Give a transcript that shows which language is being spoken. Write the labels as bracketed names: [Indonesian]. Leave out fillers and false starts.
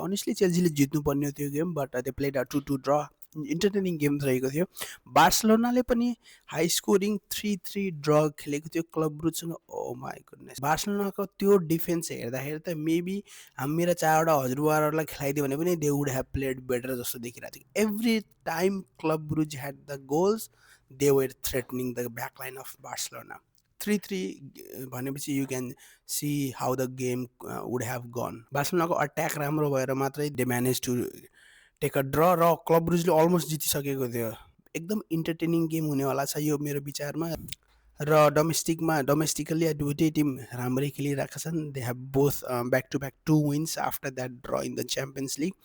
[Nepali] Honestly चेल्सीले जित्नुपर्ने थियो game, [English] But they played a 2-2 draw. [Nepali] Entertaining game रहेको थियो. बार्सलोनाले पनि हाई स्कोरिङ 3-3 ड्र खेलेको थियो क्लब ब्रुजसँग. ओ माई गुडनेस, बार्सलोनाको त्यो डिफेन्स हेर्दाखेरि त मेबी मेरा 4वटा हजुरबाहरूलाई खेलाइदियो भने पनि [English] they would have played better [Nepali] जस्तो देखिरहेको थियो. [English] Every time Club Brugge had the goals, they were threatening the back line of Barcelona. [Nepali] 3-3 भनेपछि [English] you can see how the game would have gone. [Nepali] बार्सलोनाको attack राम्रो भएर मात्रै [English] they managed to take a draw, [Nepali] र club ब्रुजले almost जितिसकेको थियो. एकदम entertaining game हुनेवाला छ यो मेरो विचारमा. र डोमेस्टिकली दुइटै टिम राम्रै खेलिरहेका छन्. [English] They have both back to back 2 wins after that draw in the Champions League.